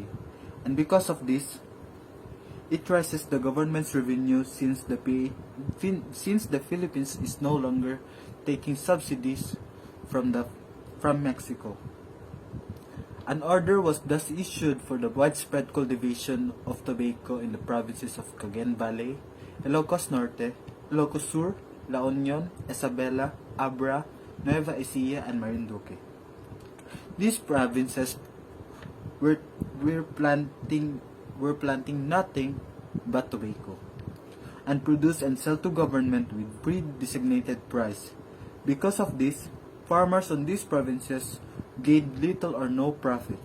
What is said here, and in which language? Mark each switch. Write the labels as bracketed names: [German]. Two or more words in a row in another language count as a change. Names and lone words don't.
[English] And because of this, it raises the government's revenue since the Philippines is no longer taking subsidies from Mexico. An order was thus issued for the widespread cultivation of tobacco in the provinces of Cagayan Valley, Ilocos Norte, Ilocos Sur, La Union, Isabela, Abra, Nueva Ecija, and Marinduque. These provinces were planting nothing but tobacco, and produce and sell to government with pre-designated price. Because of this, farmers on these provinces gained little or no profit.